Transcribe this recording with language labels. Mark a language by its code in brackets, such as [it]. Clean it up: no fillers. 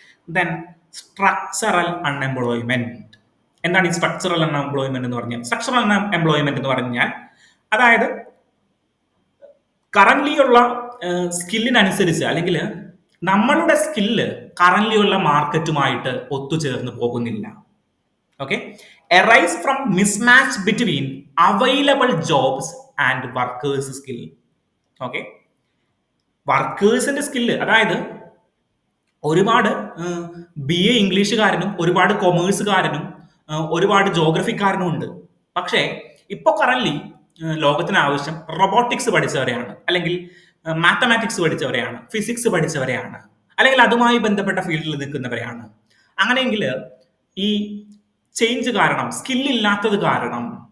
[ml] Then structural unemployment. എന്താണ് ഈ structural unemployment എന്ന് പറഞ്ഞാൽ? സ്ട്രക്ചറൽ അൺഎംപ്ലോയ്മെന്റ് എന്ന് പറഞ്ഞാൽ അതായത് കറന്റ്ലി ഉള്ള സ്കില്ലിനനുസരിച്ച് അല്ലെങ്കിൽ നമ്മളുടെ സ്കില്ല് കറന്റ്ലി ഉള്ള മാർക്കറ്റുമായിട്ട് ഒത്തുചേർന്ന് പോകുന്നില്ല. Okay, [en] arise from mismatch between available jobs and workers skill. [ml] Okay, വർക്കേഴ്സിന്റെ skill, അതായത് ഒരുപാട് BA ഇംഗ്ലീഷുകാരനും ഒരുപാട് കൊമേഴ്സുകാരനും ഒരുപാട് ജോഗ്രഫിക്കാരനും ഉണ്ട്. പക്ഷേ ഇപ്പൊ കറന്റ്ലി ലോകത്തിന് ആവശ്യം റോബോട്ടിക്സ് പഠിച്ചവരെയാണ്, അല്ലെങ്കിൽ മാത്തമാറ്റിക്സ് പഠിച്ചവരെയാണ്, ഫിസിക്സ് പഠിച്ചവരെയാണ്, അല്ലെങ്കിൽ അതുമായി ബന്ധപ്പെട്ട ഫീൽഡിൽ നിൽക്കുന്നവരെയാണ്. അങ്ങനെയെങ്കിൽ ഈ ചേഞ്ച് കാരണം, സ്കില്ലില്ലാത്തത് കാരണം